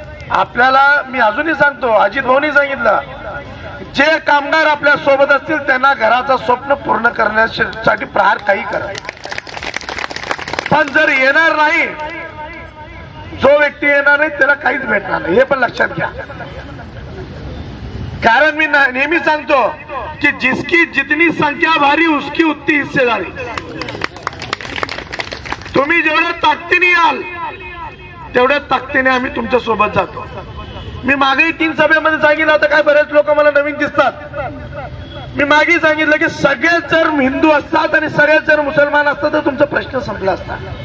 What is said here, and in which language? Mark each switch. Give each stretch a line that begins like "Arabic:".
Marathi: आपल्याला मी अजूनही सांगतो, अजित भाऊनी सांगितलं, जे कामगार आपल्या सोबत असतील त्यांना घराचं स्वप्न पूर्ण करण्यासाठी प्रहार काही करा. पण जर येणार नाही, जो व्यक्ती येणार नाही त्याला काहीच भेटणार नाही. हे पण लक्षात घ्या. कारण मी नेहमी सांगतो की
Hindi: जिसकी जितनी संख्या भारी उसकी उतनी हिस्सेदारी.
Marathi: तुम्ही जेवढ्या ताकदीने याल तेवढ्या ताकदीने आम्ही तुमच्या सोबत जातो. मी मागेही 3 सभेमध्ये सांगितलं होतं, काय बरेच लोक मला नवीन दिसतात. मी मागे सांगितलं की सगळेच जर हिंदू असतात आणि सगळेच जर मुसलमान असतात तर तुमचा प्रश्न संपला असता.